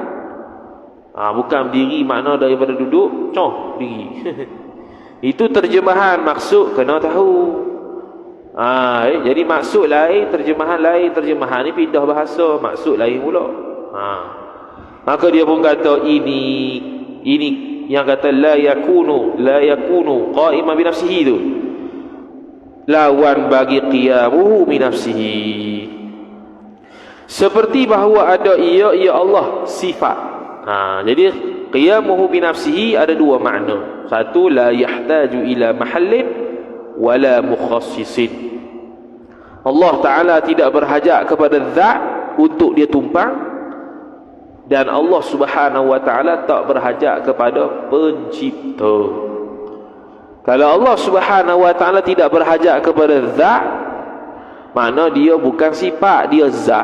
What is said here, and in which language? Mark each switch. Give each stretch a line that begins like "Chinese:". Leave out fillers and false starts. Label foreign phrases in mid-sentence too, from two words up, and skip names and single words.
Malay: Bukan berdiri makna daripada duduk diri. Itu terjemahan, maksud kena tahu. Jadi maksud lain, terjemahan lain. Terjemahan ni pindah bahasa, maksud lain pula. Maka dia pun kata ini yang kata
Arabic: لا يكون قائما بنفسه
Malay: tu, lawan bagi
Arabic: قيامه بنفسه.
Malay: Seperti bahawa ada ia Allah sifat. Jadi
Arabic: قيامه بنفسه
Malay: ada dua makna. Satu,
Arabic: لا يحتاج إلى محل ولا مخصص.
Malay: Allah Ta'ala tidak berhajat kepada zat untuk dia tumpang, dan Allah Subhanahu wa Ta'ala tak berhajat kepada pencipta. Kalau Allah Subhanahu wa Ta'ala tidak berhajat kepada zat, makna dia bukan sifat, dia zat.